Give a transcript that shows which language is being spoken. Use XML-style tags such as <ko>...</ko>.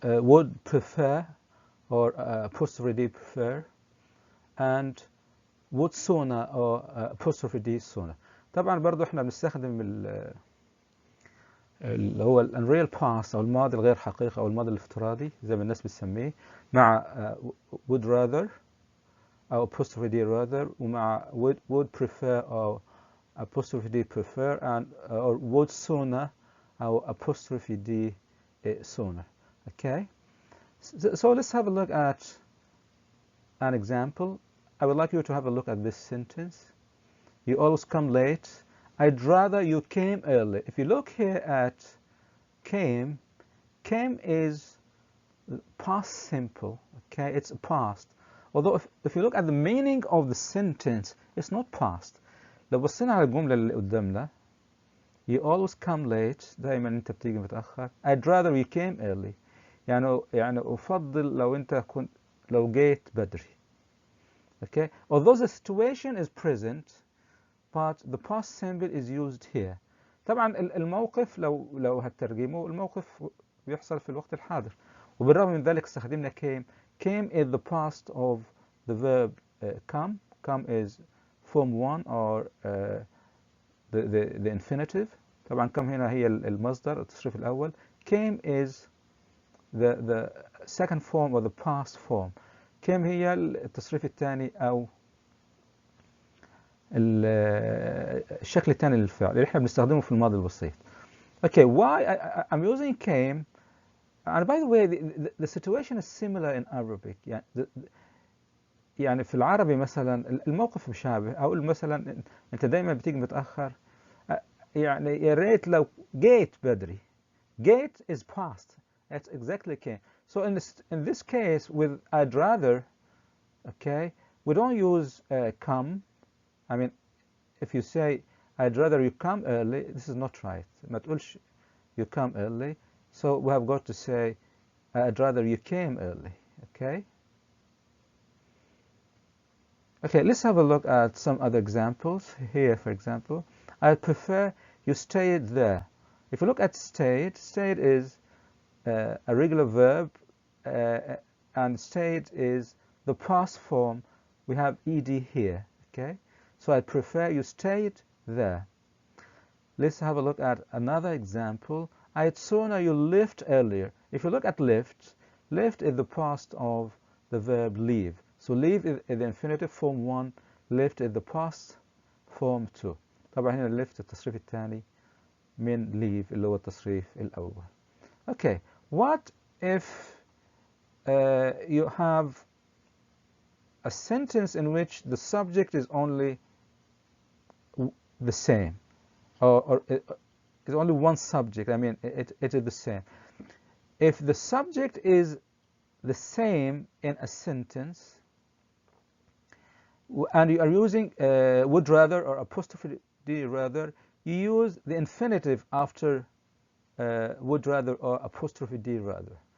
<en>Would prefer or apostrophe D prefer, and would sooner or apostrophe D sooner.</en> <ar>طبعا برضو احنا بنستخدم اللي هو الانريال باست او الماضي الغير حقيقي او الماضي الافتراضي زي ما الناس بتسميه مع</ar> <en>would rather</en> <ar>او</ar> <en>apostrophe D rather</en> <ar>ومع</ar> <en>would prefer</en> <ar>او</ar> <en>apostrophe D prefer and or would sooner</en> <ar>او</ar> <en>apostrophe D sooner. Okay, so let's have a look at an example. I would like you to have a look at this sentence. You always come late. I'd rather you came early. If you look here at came is past simple. Okay, it's past. Although if you look at the meaning of the sentence, it's not past.</en> <ar>لو بصينا على الجملة اللي قدامنا</ar> <en>You always come late.</en> <ar>دائما أنت بتيجي متأخر.</ar> <en>I'd rather you came early.</en> <ar>يعني أفضل لو جيت بدري. Okay.</ar> <en>Although the situation is present, but the past symbol is used here.</en> <ar>طبعا الموقف لو هترجمه الموقف بيحصل في الوقت الحاضر. وبالرغم من ذلك استخدمنا came.</ar> <en>Came is the past of the verb come. Come is form 1 or the infinitive.</en> <ar>طبعا come هنا هي المصدر التصريف الأول.</ar> <en>Came is the second form or the past form.</en> <ar>came هي التصريف الثاني أو الشكل الثاني للفعل اللي احنا بنستخدمه في الماضي البسيط.</ar> <en>Okay, why I'm using came, and by the way the situation is similar in Arabic.</en> <ar>يعني في العربي مثلا الموقف مشابه. أقول مثلا أنت دايما بتيجي متأخر، يعني يا ريت لو جيت بدري.</ar> <en>Gate is past. That's exactly came. So in this case with I'd rather, okay, we don't use come. I mean, if you say I'd rather you come early, this is not right.</en> <ar>ما تقولش</ar> <en>you come early. So we have got to say, I'd rather you came early. Okay. Okay, let's have a look at some other examples. Here, for example, I prefer you stayed there. If you look at stayed, stayed is a regular verb, and stayed is the past form. We have ed here. Okay, so I prefer you stayed there. Let's have a look at another example. I'd sooner you left earlier. If you look at left, left is the past of the verb leave. So leave is the infinitive form 1, left is the past form 2.</en> <ar>طبعا هنا left التصريف الثاني من leave اللي هو التصريف الأول.</ar> <en>Okay, what if you have a sentence in which the subject is only the same, or it's only one subject? I mean, it is the same. If the subject is the same in a sentence, and you are using would rather or apostrophe d rather, you use the infinitive after would rather or apostrophe d rather.</en>